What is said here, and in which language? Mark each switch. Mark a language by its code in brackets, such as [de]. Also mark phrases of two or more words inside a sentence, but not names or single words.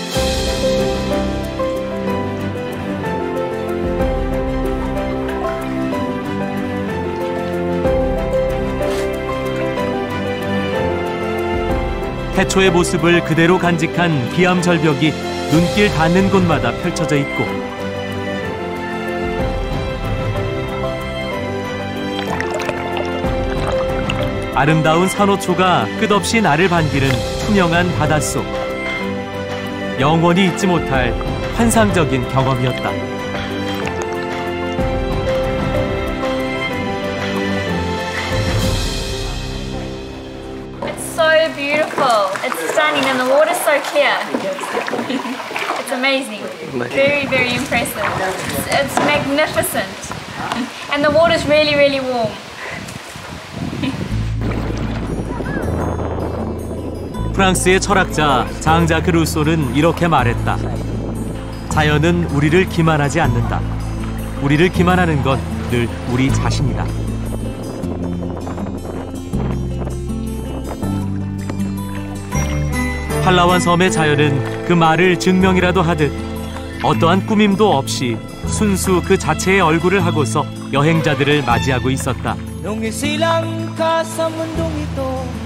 [ko] 태초의 모습을 그대로 간직한 기암 절벽이 눈길 닿는 곳마다 펼쳐져 있고 아름다운 산호초가 끝없이 나를 반기는 투명한 바닷속. 영원히 잊지 못할 환상적인 경험이었다. [en] So beautiful. It's stunning and the water's so clear. It's amazing. Very, very impressive. It's magnificent. And the water's really, really warm. [ko] 프랑스의 철학자 장자크 루소는 이렇게 말했다. 자연은 우리를 기만하지 않는다. 우리를 기만하는 건 늘 우리 자신이다. 팔라완 섬의 자연은 그 말을 증명이라도 하듯 어떠한 꾸밈도 없이 순수 그 자체의 얼굴을 하고서 여행자들을 맞이하고 있었다. [tl] Nung isilang ka sa mundong ito